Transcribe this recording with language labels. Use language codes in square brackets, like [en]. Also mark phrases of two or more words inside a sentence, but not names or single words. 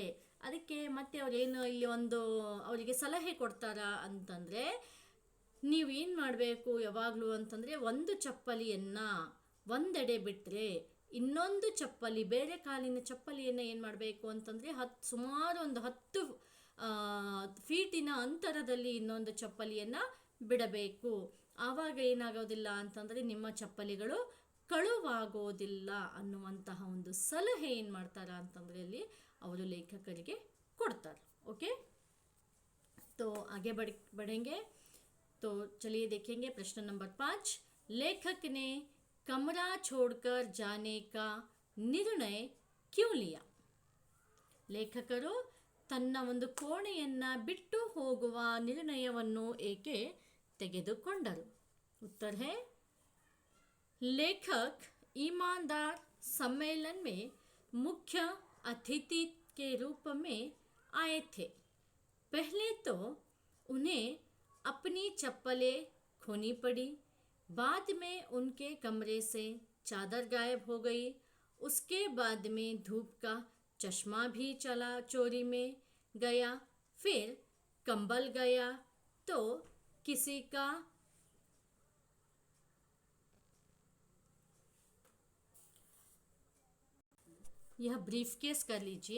[kn] ಅದಕ್ಕೆ ಮತ್ತೆ ಅವರೇನು ಇಲ್ಲಿ ಅವರಿಗೆ ಸಲಹೆ ಕೊಡ್ತಾರ ಅಂತಂದರೆ, ನೀವೇನು ಮಾಡಬೇಕು ಯಾವಾಗಲೂ ಅಂತಂದರೆ ಒಂದು ಚಪ್ಪಲಿಯನ್ನು ಒಂದೆಡೆ ಬಿಟ್ಟರೆ ಇನ್ನೊಂದು ಚಪ್ಪಲಿ, ಬೇರೆ ಕಾಲಿನ ಚಪ್ಪಲಿಯನ್ನು ಏನು ಮಾಡಬೇಕು ಅಂತಂದರೆ ಸುಮಾರು ಒಂದು 10 ಫೀಟಿನ ಅಂತರದಲ್ಲಿ ಇನ್ನೊಂದು ಚಪ್ಪಲಿಯನ್ನು ಬಿಡಬೇಕು. ಆವಾಗ ಏನಾಗೋದಿಲ್ಲ ಅಂತಂದರೆ ನಿಮ್ಮ ಚಪ್ಪಲಿಗಳು ಕಳುವಾಗೋದಿಲ್ಲ ಅನ್ನುವಂತಹ ಒಂದು ಸಲಹೆ ಏನು ಮಾಡ್ತಾರ ಅಂತಂದರೆ ಅಲ್ಲಿ ಅವರು ಲೇಖಕರಿಗೆ ಕೊಡ್ತಾರೆ. [hi] ओके, तो आगे बढ़ेंगे। तो चलिए देखेंगे प्रश्न नंबर 5। लेखक ने कमरा छोड़कर जाने का निर्णय क्यों लिया? [kn] ಲೇಖಕರು ತನ್ನ ಒಂದು ಕೋಣೆಯನ್ನು ಬಿಟ್ಟು ಹೋಗುವ ನಿರ್ಣಯವನ್ನು ಏಕೆ ತೆಗೆದುಕೊಂಡರು? [hi] उत्तर है लेखक ईमानदार सम्मेलन में मुख्य अतिथि के रूप में आए थे। पहले तो उन्हें अपनी चप्पलें खोनी पड़ी, बाद में उनके कमरे से चादर गायब हो गई, उसके बाद में धूप का चश्मा भी चला चोरी में गया, फिर कंबल गया, तो किसी का यह ब्रीफ केस कर लीजिए।